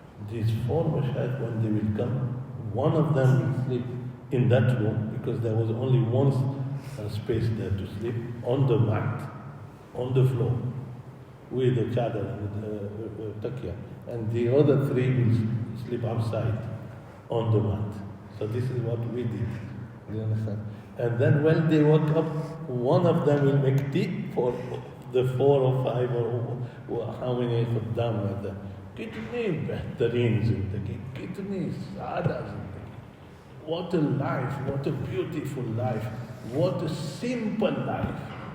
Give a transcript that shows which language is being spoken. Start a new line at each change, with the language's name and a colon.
English: These four mashayikh, when they will come, one of them will sleep in that room because there was only one space there to sleep, on the mat, on the floor, with the chadar and the takya. And the other three will sleep outside, on the mat. So this is what we did. You understand? And then when they woke up, one of them will make tea for the 4 or 5 or how many khuddam were there.
Hindi: कितने बेहतरीन जिंदगी, कितनी सादा जिंदगी.
English: What a life, what a beautiful life, what a simple life.